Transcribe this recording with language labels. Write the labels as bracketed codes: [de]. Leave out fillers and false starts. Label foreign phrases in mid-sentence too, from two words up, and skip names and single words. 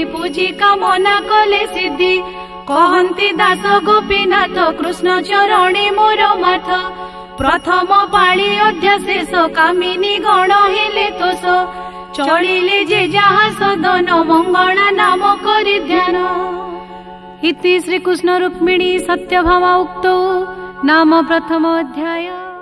[or] ପୂଜି କାମନା କଲେ ସିଦ୍ଧି କହତି ଦାସ ଗୋପୀନାଥ କୃଷ୍ଣ ଚରଣୀ ମୋର ମାଥ ପ୍ରଥମ ପାଲି ଅଧ୍ୟାଶେଷ କାମିନୀ ଗଣ ହେଲେ ତୋଷ ଚଳିଲେ ଯେ ଯହା ସଦନ ମଙ୍ଗଳା ନାମ କରି ଧ୍ୟାନ ଇତି ଶ୍ରୀ କୃଷ୍ଣ ରୁକ୍ମିଣୀ ସତ୍ୟଭାମା ଉକ୍ତୋ ନାମ ପ୍ରଥମ ଅଧ୍ୟାୟ।